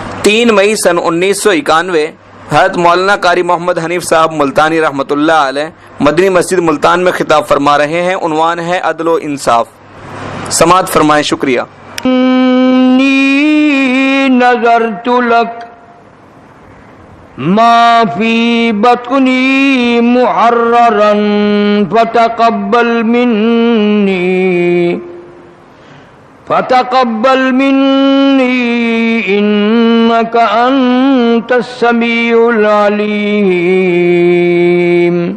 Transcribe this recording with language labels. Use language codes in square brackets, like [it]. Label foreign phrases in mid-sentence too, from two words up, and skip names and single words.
[ur] 3 مئی سن 1991 حضرت مولانا قاری محمد حنیف صاحب ملتانی رحمۃ اللہ علیہ مدنی مسجد ملتان میں خطاب فرما رہے ہیں۔ عنوان ہے عدل و انصاف۔ سماعت فرمائیں۔ شکریہ۔ [ar] انی نظرت لک ما فی بطنی محررا فتقبل منی انک انت السمیع العلیم۔